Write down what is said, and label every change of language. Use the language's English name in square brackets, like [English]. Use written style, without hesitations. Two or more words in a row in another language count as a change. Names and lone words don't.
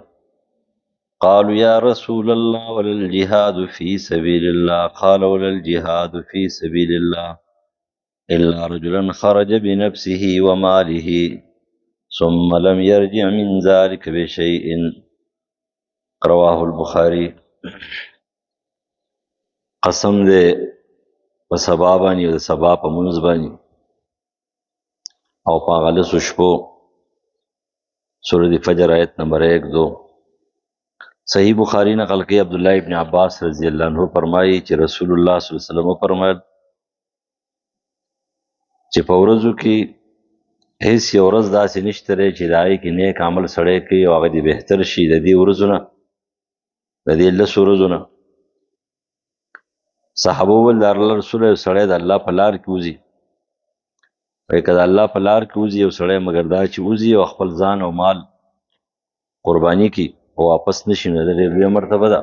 [Arabic] قالوا يا رسول الله ولا الجهاد في سبيل الله؟ قال ولا الجهاد في سبيل الله إلا رجلا خرج بنفسه وماله ثم لم يرجع من ذلك بشيء. رواه البخاري. [Pashto] قسم دے په سبا باندې او د سبا په منځ باندې او په هغه لسو شپو. [Urdu] سورة فجر آیت نمبر 1-2. صحیح بخاری نقل کی [Pashto] عبداللہ ابن عباس [Arabic] رضی اللہ عنہ [Pashto] فرمائی چې رسول الله [Arabic] صلی الله علیه وسلم [Pashto] فرمایل چې په ورځو کې هیڅ یو ورځ داسې نشته دی چې د هغې کې نیک عمل سړی کوي او هغه دې بهتر شي د دې ورځو نه، د دې لسو ورځو نه. صحابه وویل د الله رسول یو سړی د الله په لار کې وځي، وایي که د الله په لار کې وځي یو سړی مګر دا چې وځي او خپل ځان او مال قرباني کړي او واپس نه شي، نو د ډېر لویه مرتبه ده.